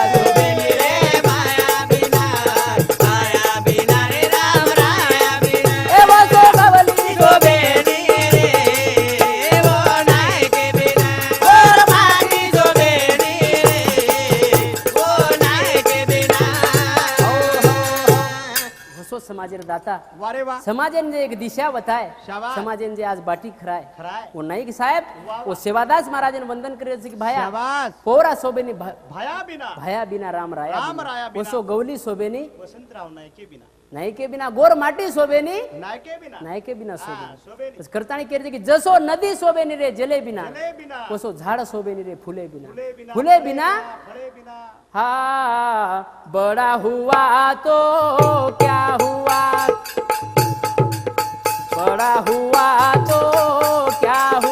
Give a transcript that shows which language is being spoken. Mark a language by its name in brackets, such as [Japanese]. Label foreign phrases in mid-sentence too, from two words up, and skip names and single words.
[Lambadi] शोभेनी रे माया बिना रे राम राया बिना ए वासो भवली शोभेनी रे वो नाही गे बिना मोर भाटी शोभेनी रे वो नाही गे बिना हसो समाजेर दाता वारे वा समाजेन जे एक दिशा बताय शाबास. समाजेन जे आज बाटी खराय खराय वो नाईक साहेब वो सेवादास महाराजन वंदन करे की भाया शाबास पोरा सोबेनी भया बिना भाया बिना राम राया राम राया बिना. ओसो गौली सोबेनी वसंतराव नायके बिना नायके बिना गोर माटी सोबेनी नायके बिना नायके बिना हा, सोबेनी शोभेनी. बस करताणी केरजे की जसो नदी सोबेनी रे जले बिना जले बिना ओसो झाड सोबेनी रे फुले बिना फुले बिना फुले बिना फळे बिना [Hindi] हाँ बड़ा हुआ तो क्या हुआ बड़ा हुआ तो क्या